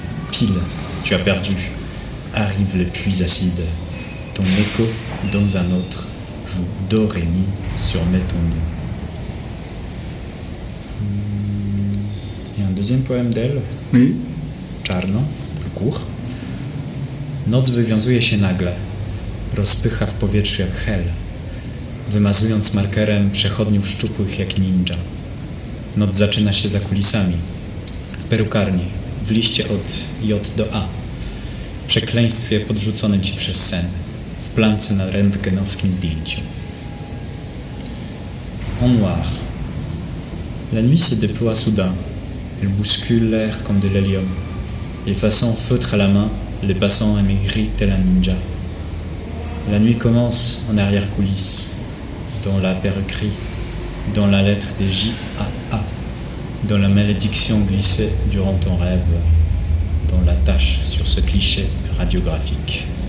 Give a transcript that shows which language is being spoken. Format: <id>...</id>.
<fr>Pile, tu as perdu, arrivent les pluies acides. Ton écho dans un autre joue do ré mi sur mes ton mi. Et un deuxième poème d'elle, Oui. Czarno, plus court.</fr> <pl>Noc wywiązuje się nagle, rozpycha w powietrzu jak hel, wymazując markerem przechodniów szczupłych jak ninja. Noc zaczyna się za kulisami, w perukarni, w liście od J do A, w przekleństwie podrzuconym ci przez sen, w plance na rentgenowskim zdjęciu.</pl> <fr>En noir. La nuit se déploie soudain. Elle bouscule l'air comme de l'hélium, effaçant feutre à la main les passants amaigris tel un ninja. La nuit commence en arrière-coulisse, dans la perruquerie, dans la lettre des J-A-A, dans la malédiction glissée durant ton rêve, dans la tache sur ce cliché radiographique.</fr>